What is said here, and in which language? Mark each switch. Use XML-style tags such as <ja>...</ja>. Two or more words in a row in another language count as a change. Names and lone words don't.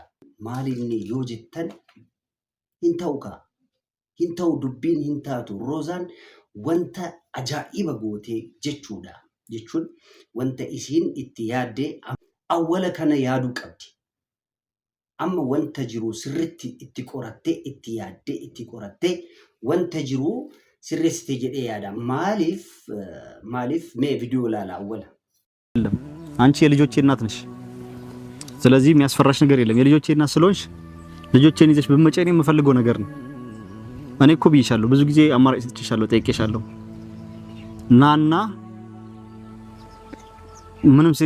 <om>Maalinni yoo jettan hin ta'u dubbiin hin taatu Roozaan wanta ajaa'iba gootee jechuudha. Jechuun wanta isiin itti yaaddee awwala kana yaaduu qabdi. Amma wanta jiru sirriitti itti qorattee itti yaaddee itti qorattee wanta jiru sirreessitee jedhee yaada. ማሊፍ ቪዲዮ ላላ አወለ</om> <am>አንቺ የልጆቼ እናት ነሽ። ስለዚህ የሚያስፈራሽ ነገር የለም። የልጆቼ እናት ስለሆንሽ ልጆቼን ይዘሽ በመጨኔ የምፈልገው ነገር ነው። እኔ እኮ ብዬሻለሁ፣ ብዙ ጊዜ አማራጭ ሰጥቼሻለሁ፣ ጠይቄሻለሁ። ናና ምንም ሴት</am>